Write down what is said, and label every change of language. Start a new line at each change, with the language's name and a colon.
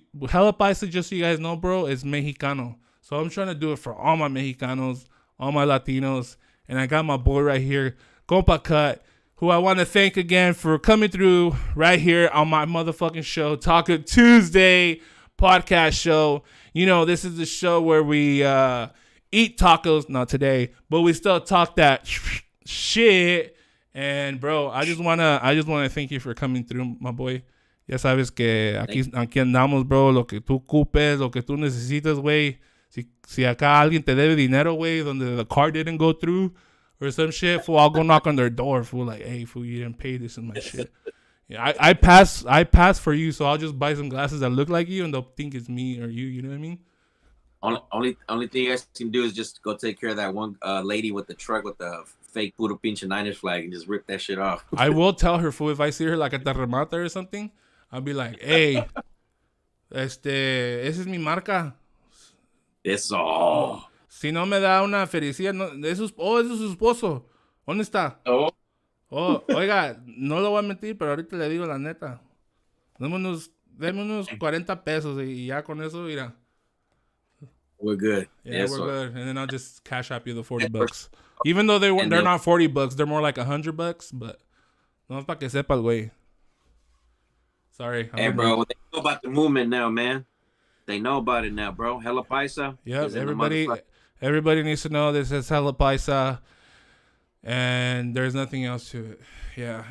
English: Hella paisa, just so you guys know, bro, is Mexicano. So I'm trying to do it for all my Mexicanos, all my Latinos, and I got my boy right here, Compa Cut, who I want to thank again for coming through right here on my motherfucking show, Talko Tuesday podcast show. You know, this is the show where we eat tacos, not today, but we still talk that shit. And bro, I just wanna thank you for coming through, my boy.
Spanish: Ya sabes que aquí andamos, bro. Lo que tú ocupes, lo que tú necesitas, güey. Si acá alguien te debe dinero, güey, donde
English: the car didn't go through, or some shit, fool, I'll go knock on their door, fool, like, hey, fool, you didn't pay this and my shit. Yeah, I pass for you, so I'll just buy some glasses that look like you, and they'll think it's me or you know what I mean? Only thing you guys can do is just go take care of that one lady with the truck with the fake
Spanish: puro pinche
English: Niners flag and just rip that shit off. I will tell her, fool, if I see her like at the remata or something, I'll be like, hey,
Spanish: esa es mi marca. Eso. Si no me da una felicidad, no, eso es su esposo. ¿Dónde está? Oh, Oiga, no lo voy a mentir, pero ahorita le digo la neta. Deme unos 40 pesos y ya con eso, mira.
English: We're good. Yeah, we're good. And then I'll just cash up you the $40. Even though they're not $40, they're more like $100, but
Spanish: no es para que sepas, güey.
English: Sorry. Hey, bro, they know about the movement now, man. They know about it now, bro. Hella Paisa. Yep, everybody needs to know this is Hella Paisa, and there's nothing else to it. Yeah.